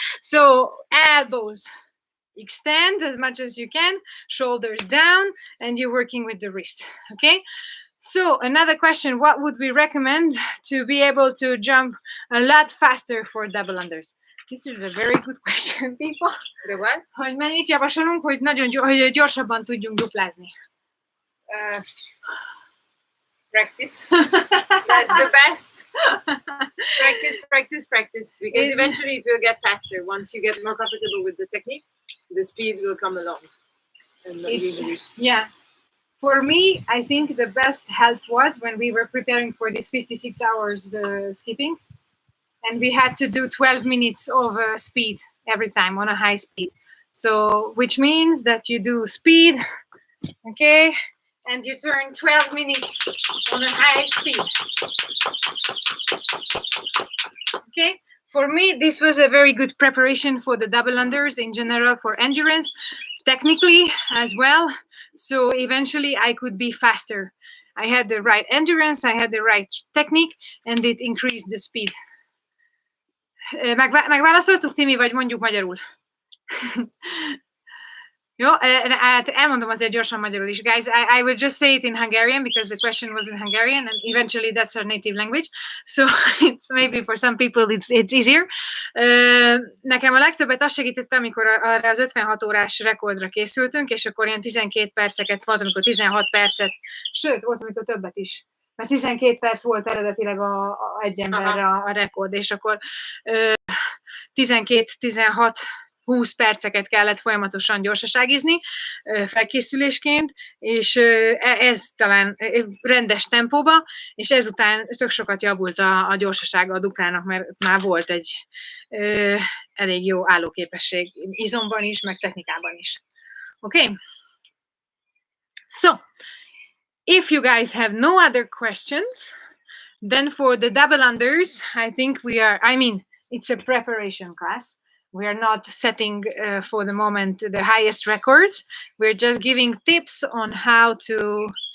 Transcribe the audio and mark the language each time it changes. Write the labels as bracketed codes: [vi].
[en] So, elbows extend as much as you can, shoulders down, and you're working with the wrist. Okay, so another question, what would we recommend to be able to jump a lot faster for double unders? This is a very good question, people. The what? [hu] Hogy mennyit javasolunk, hogy hogy gyorsabban tudjunk duplázni? [en] Practice. That's the best. Practice. Because eventually it will get faster. Once you get more comfortable with the technique, the speed will come along. And yeah. For me, I think the best help was when we were preparing for this 56 hours skipping. And we had to do 12 minutes of speed every time on a high speed. So, which means that you do speed, okay? and you turn 12 minutes on a high speed. Okay, for me, this was a very good preparation for the double unders in general for endurance, technically as well. So eventually I could be faster. I had the right endurance, I had the right technique, and it increased the speed. [hu] Megválaszoltuk, Timi, vagy mondjuk magyarul? Jó, hát elmondom azért gyorsan magyarul is. [en] Guys, I will just say it in Hungarian because the question was in Hungarian and eventually that's our native language. So it's maybe for some people it's easier. [hu] Nekem a legtöbbet azt segítette, amikor arra az 56 órás rekordra készültünk, és akkor ilyen 12 perceket volt, amikor 16 percet, sőt, volt, amikor többet is. Mert 12 perc volt eredetileg egy emberre a rekord, és akkor 12-16 20 perceket kellett folyamatosan gyorsaságizni felkészülésként, és ez talán rendes tempóba, és ezután tök sokat javult a gyorsasága a duplának, mert már volt egy elég jó állóképesség izomban is, meg technikában is. [en] Okay? So, if you guys have no other questions, then for the double unders, I think it's a preparation class. We are not setting for the moment the highest records. We're just giving tips on how to.